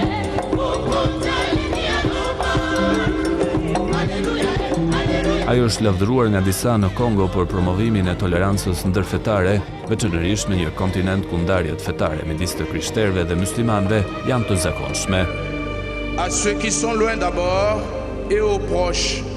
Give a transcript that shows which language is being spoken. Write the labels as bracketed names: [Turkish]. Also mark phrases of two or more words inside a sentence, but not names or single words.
[Albanian] Ajo është lavdëruar nga disa në Kongo për promovimin e tolerancës ndërfetare, veçanërisht në një kontinent ku ndarjet fetare midis të krishterëve dhe muslimanëve janë të zakonshme. [French] À ceux qui sont loin d'abord et aux proches